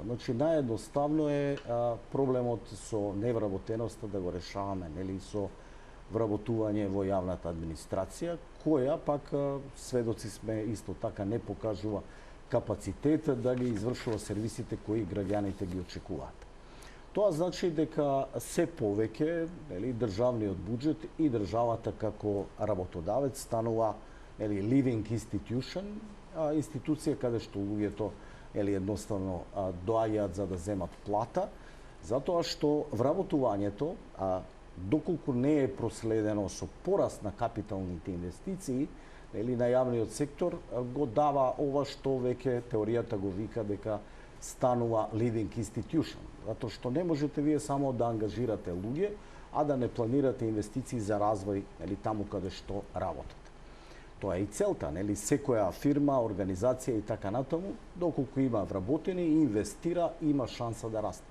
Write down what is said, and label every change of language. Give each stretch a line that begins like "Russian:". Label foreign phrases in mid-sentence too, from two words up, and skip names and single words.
Macedonian: Значи, наједноставно е проблемот со невработеноста да го решаваме, со вработување во јавната администрација, која пак сведоци сме исто така не покажува капацитет да ги извршува сервисите кои граѓаните ги очекуваат. Тоа значи дека се повеќе државниот буџет и државата како работодавец станува
English: living institution,
Macedonian: институција каде што луѓето едноставно доаѓаат за да земат плата, затоа што вработувањето, доколку не е проследено со пораст на капиталните инвестиции на јавниот сектор, го дава ова што веќе теоријата го вика дека станува
English: living institution,
Macedonian: затоа што не можете вие само да ангажирате луѓе, а да не планирате инвестиции за развој таму каде што работат. Тоа е и целта, секоја фирма, организација и така натаму, доколку има вработени и инвестира, има шанса да расте.